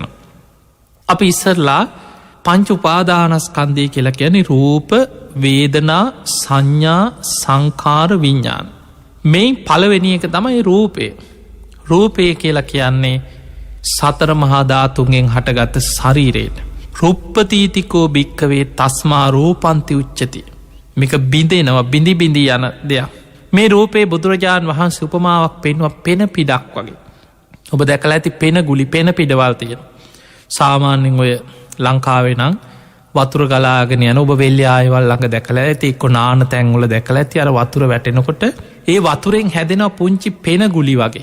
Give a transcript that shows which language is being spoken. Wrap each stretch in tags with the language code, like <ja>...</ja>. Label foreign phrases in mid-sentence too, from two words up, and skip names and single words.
<si>අපි ඉස්සරලා පංච උපාදානස්කන්දය කියලා කියන රූප වේදනා සංඥා සංකාර විඤ්ඥාන. මේ පළවෙනි එක තමයි රූපය කියලා කියන්නේ සතර මහාධාතුන්ගෙන් හටගත්ත ශරීරයට.</si> <pi>රුප්පතීතිකෝ භික්කවේ තස්මා රූපන්ති උච්චති.</pi> <si>මේක බිඳෙනවා බිඳි බිඳී යන දෙයක්. මේ රූපේ බුදුරජාණන් වහන්සේ උපමාවක් පෙන්වා පෙන පිඩක් වගේ. ඔබ දැකලා ඇති පෙන ගුලි පෙන පිඩවල් තියෙන. සාමාන්‍යෙන් ඔය ලංකාවෙනම් වතුර ගලාගෙන යන ඔබ වෙල්ලි ආයවල් ළඟ දැකලා ඇති එක්ක නාන තැන්වල දැකලා ඇති අර වතුර වැටෙනකොට ඒ වතුරෙන් හැදෙන පුංචි පෙන ගුලි වගේ.</si>